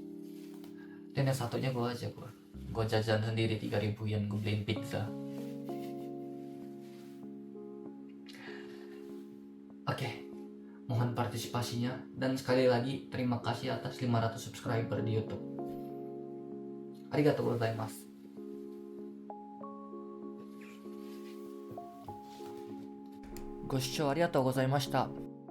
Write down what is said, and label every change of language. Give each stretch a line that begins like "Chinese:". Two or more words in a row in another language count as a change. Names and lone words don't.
Indonesian: Dan yang satunya gue jajan sendiri 3.000 yen, gue beliin pizza. Oke, mohon partisipasinya. Dan sekali lagi terima kasih atas 500 subscriber di YouTube.
Japanese: ありがとうございます. Go 視聴ありがとうございました。